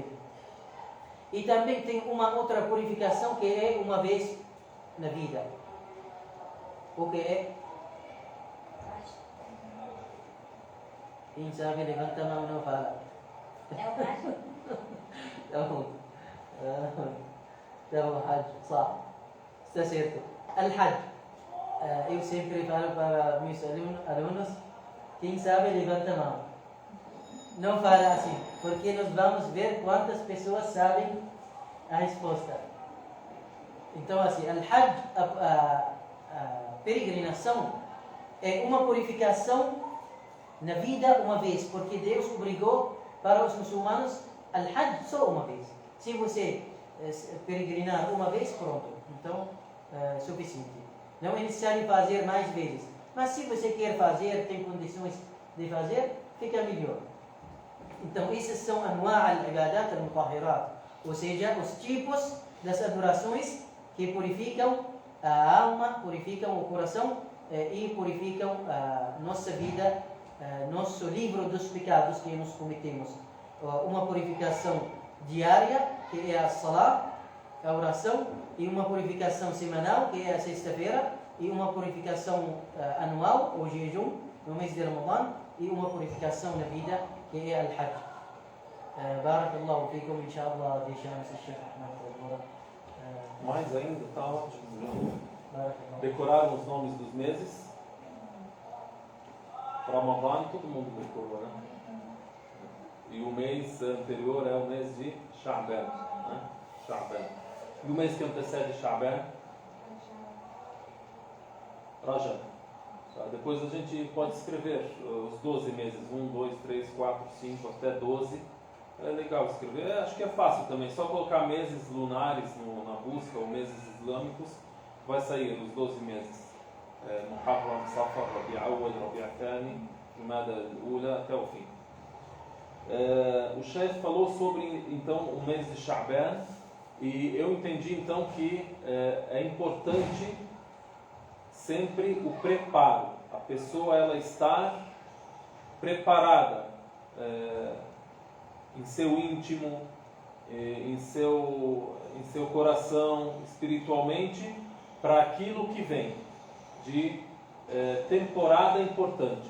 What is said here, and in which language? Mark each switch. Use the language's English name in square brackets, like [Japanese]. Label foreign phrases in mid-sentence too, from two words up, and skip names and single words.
[Portuguese] E também tem uma outra purificação que é uma vez na vida. O que é? Quem sabe levanta a mão e não fala. É o Hajj? É o Hajj, صح. Está certo. Al-Hajj. Eu sempre falo para meus alunos, quem sabe levanta a mão. Não fala assim, porque nós vamos ver quantas pessoas sabem a resposta. Então assim, Al-Hajj, a peregrinação, é uma purificação na vida uma vez, porque Deus obrigou para os muçulmanos Al-Hajj só uma vez. Se você peregrinar uma vez, pronto. Então, suficiente. Não é necessário fazer mais vezes. Mas se você quer fazer, tem condições de fazer, fica melhor. Então, esses são [Arabic] أنواع العبادات المطهرات, [Portuguese] ou seja, os tipos das adorações que purificam a alma, purificam o coração e purificam a nossa vida, nosso livro dos pecados que nós cometemos. Uma purificação diária, que é a salah, a oração, e uma purificação semanal, que é a sexta-feira, e uma purificação anual, o jejum, no mês de Ramadã, e uma purificação na vida, que é al-Hajj. [Arabic] بارك الله فيكم، إن شاء الله, [Portuguese] deixamos o Sheikh Ahmed. Mais ainda, está ótimo. Barakallahu. Decoraram os nomes dos meses. Ramadã, todo mundo decorou, né? E o mês anterior é o mês de Sha'ban, né? Sha'ban. E o mês que antecede Sha'ban? Rajab. Tá? Depois a gente pode escrever os 12 meses, 1, 2, 3, 4, 5, até 12. É legal escrever, acho que é fácil também, só colocar meses lunares na busca, ou meses islâmicos, vai sair os 12 meses. Muharram, Safar, Rabi' Awwal, Rabi' Thani, Jumada al-Ula, até o fim. O Sheikh falou sobre então o mês de Sha'ban, e eu entendi então que é importante sempre o preparo, a pessoa ela estar preparada em seu íntimo, em seu coração, espiritualmente, para aquilo que vem de temporada importante.